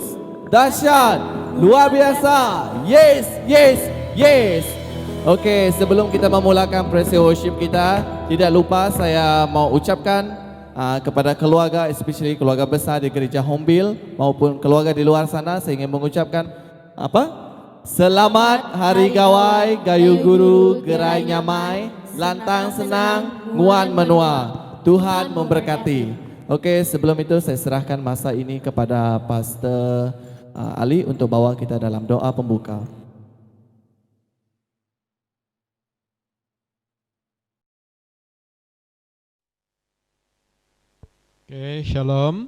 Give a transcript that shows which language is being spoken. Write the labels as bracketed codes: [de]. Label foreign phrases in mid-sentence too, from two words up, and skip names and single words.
[ms] Dahsyat, luar biasa. [en] Yes, yes, yes. [ms] Oke, sebelum kita memulakan [en] praise worship [ms] kita, tidak lupa saya mau ucapkan kepada keluarga, especially keluarga besar di gereja Hombil maupun keluarga di luar sana, saya ingin mengucapkan apa? [iba] Selamat Hari Gawai, Gayu Guru, Gerai Nyamai, Lantang Senang, Nguan Menua. [ms] Tuhan memberkati. Oke, sebelum itu saya serahkan masa ini kepada Pastor Ali untuk bawa kita dalam doa pembuka. Oke, shalom.